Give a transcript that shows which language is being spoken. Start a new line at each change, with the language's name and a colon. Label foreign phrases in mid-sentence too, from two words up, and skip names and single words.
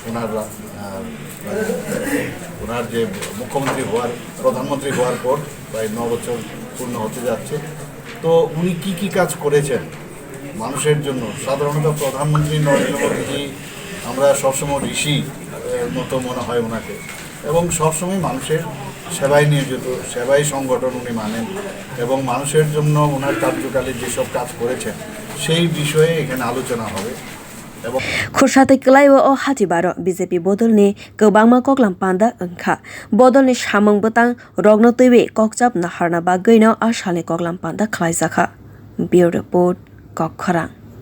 Bangla: ওনার যে মুখ্যমন্ত্রী হওয়ার প্রধানমন্ত্রী হওয়ার পর প্রায় 9 বছর পূর্ণ হতে যাচ্ছে তো উনি কি কাজ করেছেন মানুষের জন্য সাধারণত প্রধানমন্ত্রী নরেন্দ্র মোদীজি আমরা সবসময় ঋষি মতো মনে হয় ওনাকে এবং সবসময় মানুষের সেবায় নিয়োজিত সেবাই সংগঠন উনি মানেন এবং মানুষের জন্য ওনার কার্যকালে যেসব কাজ করেছেন সেই বিষয়ে এখানে আলোচনা হবে এবং
Kok Borok: খুরসাতে ক্লাইও ও হাতিবারো বিজেপি bodolni kobangma koklam panda angkha bodolni samang botang rogno tuiwe kokchap naharna bagino asalni koklam panda khwlaijakha bureau report kokram